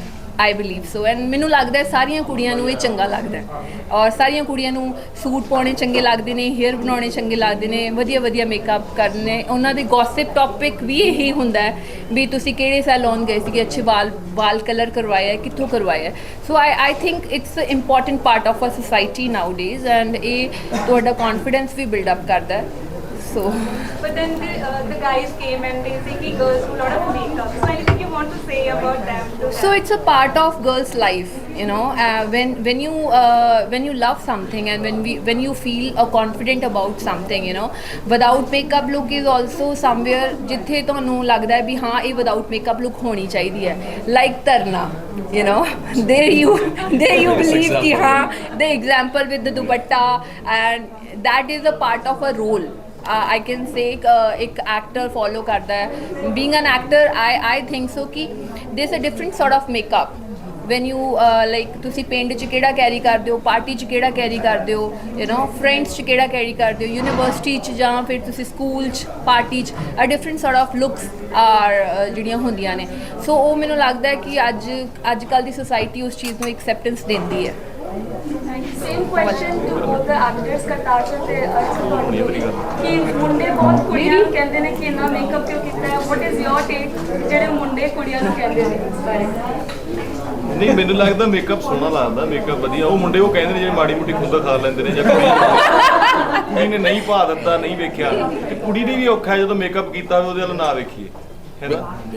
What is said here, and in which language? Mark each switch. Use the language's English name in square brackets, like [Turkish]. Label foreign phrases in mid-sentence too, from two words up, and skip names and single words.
[English] I believe so and [Punjabi] ਮੈਨੂੰ ਲੱਗਦਾ ਸਾਰੀਆਂ ਕੁੜੀਆਂ ਨੂੰ ਇਹ ਚੰਗਾ ਲੱਗਦਾ ਔਰ ਸਾਰੀਆਂ ਕੁੜੀਆਂ ਨੂੰ ਸੂਟ ਪਾਉਣੇ ਚੰਗੇ ਲੱਗਦੇ ਨੇ, ਹੇਅਰ ਬਣਾਉਣੇ ਚੰਗੇ ਲੱਗਦੇ ਨੇ, ਵਧੀਆ ਵਧੀਆ ਮੇਕਅਪ ਕਰਨੇ। ਉਹਨਾਂ ਦੇ [English] gossip topic [Punjabi] ਵੀ ਇਹੀ ਹੁੰਦਾ ਵੀ ਤੁਸੀਂ ਕਿਹੜੇ ਸੈਲੂਨ ਗਏ ਸੀਗੇ, ਅੱਛੇ ਵਾਲ ਕਲਰ ਕਰਵਾਇਆ, ਕਿੱਥੋਂ ਕਰਵਾਇਆ। [English] So I think it's a important part of a society nowadays, and [Punjabi] ਇਹ ਤੁਹਾਡਾ ਕੌਨਫੀਡੈਂਸ ਵੀ [English] build up ਕਰਦਾ। So. But then the guys came and they say कि girls do a lot of makeup. So anything you want to say about them? So it's a part of girls' life, you know. When you love something and when you feel confident about something, you know, without makeup look is also somewhere जिथे [Punjabi] ਤੁਹਾਨੂੰ ਲੱਗਦਾ ਹੈ ਵੀ ਹਾਂ ਇਹ [English] without makeup look [Punjabi] ਹੋਣੀ ਚਾਹੀਦੀ ਹੈ, [English] like Tarna, you know. there you believe [Hindi] कि हाँ [English] the example with the dupatta, and that is a part of a role. I can say एक actor follow [Hindi] करता है. [English] Being an actor, I think so कि there's a different sort of makeup. When you like [Punjabi] ਤੁਸੀਂ ਪਿੰਡ 'ਚ ਕਿਹੜਾ ਕੈਰੀ ਕਰਦੇ ਹੋ, ਪਾਰਟੀ 'ਚ ਕਿਹੜਾ ਕੈਰੀ ਕਰਦੇ ਹੋ, [English] you know, [Punjabi] friends 'ਚ ਕਿਹੜਾ ਕੈਰੀ ਕਰਦੇ ਹੋ, ਯੂਨੀਵਰਸਿਟੀ 'ਚ ਜਾਂ ਫਿਰ ਤੁਸੀਂ ਸਕੂਲ 'ਚ ਪਾਰਟੀ 'ਚ [English] a different sort of looks are [Punjabi] ਜਿਹੜੀਆਂ ਹੁੰਦੀਆਂ ਨੇ. ਸੋ ਉਹ ਮੈਨੂੰ ਲੱਗਦਾ ਹੈ ਕਿ ਅੱਜ ਕੱਲ੍ਹ ਦੀ ਸੋਸਾਇਟੀ ਉਸ ਚੀਜ਼ ਨੂੰ ਐਕਸੈਪਟੈਂਸ ਦਿੰਦੀ ਹੈ. [English] Same question to both the actors [Punjabi] Katasha ਤੇ ਅਰਸ਼ਦ ਕਿ ਮੁੰਡੇ ਬਹੁਤ ਕੁੜੀਆਂ ਨੂੰ ਕਹਿੰਦੇ ਨੇ ਕਿ ਇੰਨਾ ਮੇਕਅਪ ਕਿਉਂ ਕੀਤਾ ਹੈ. [English] What is your take [Punjabi] ਜਿਹੜੇ ਮੁੰਡੇ ਕੁੜੀਆਂ ਨੂੰ ਕਹਿੰਦੇ ਨੇ ਇਸ ਬਾਰੇ? ਨਹੀਂ, ਮੈਨੂੰ ਲੱਗਦਾ ਮੇਕਅਪ ਸੋਹਣਾ ਲੱਗਦਾ, ਮੇਕਅਪ ਵਧੀਆ. ਉਹ ਮੁੰਡੇ ਉਹ ਕਹਿੰਦੇ ਨੇ ਜਿਹੜੇ ਮਾੜੀ ਮੋਟੀ ਖੁੰਦਾ ਖਾ ਲੈਂਦੇ ਨੇ, ਜਾਂ ਕੁੜੀ ਨੇ ਨਹੀਂ ਪਾ ਦਿੱਤਾ, ਨਹੀਂ ਵੇਖਿਆ. ਤੇ ਕੁੜੀ ਨੇ ਵੀ ਔਖਾ ਜਦੋਂ ਮੇਕਅਪ ਕੀਤਾ ਹੋਵੇ ਉਹਦੇ ਵੱਲ ਨਾ ਵੇਖੀਏ, ਹੈ ਨਾ.